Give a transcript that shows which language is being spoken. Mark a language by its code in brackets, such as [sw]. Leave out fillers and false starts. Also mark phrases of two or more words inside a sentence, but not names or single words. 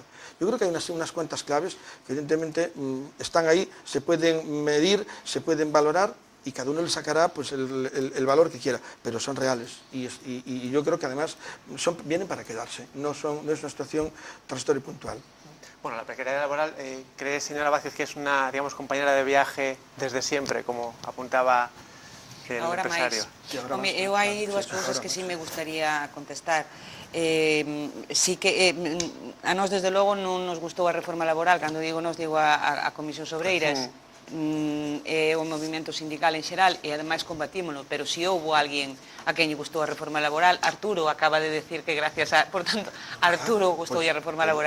[es] Yo creo que hay unas cuantas claves que evidentemente están ahí, se pueden medir, se pueden valorar y cada uno le sacará pues, el valor que quiera, pero son reales y yo creo que además vienen para quedarse, no es una situación transitoria y puntual. Bueno, la precariedad laboral, ¿cree, señora Vázquez, que es una, digamos, compañera de viaje desde siempre, como apuntaba el ahora empresario? [gl] Home, eu hai dúas cousas que sí me gustaría contestar. Sí que a nós, desde logo, non nos gustou a reforma laboral, cando digo nos, digo a Comisión Obreiras, e o movimento sindical en xeral, e ademais combatímolo, pero si houbo alguén a quen lle gustou a reforma laboral, Arturo [es] acaba de decir que gracias a, por tanto, [gl] Arturo gustoulle a reforma laboral.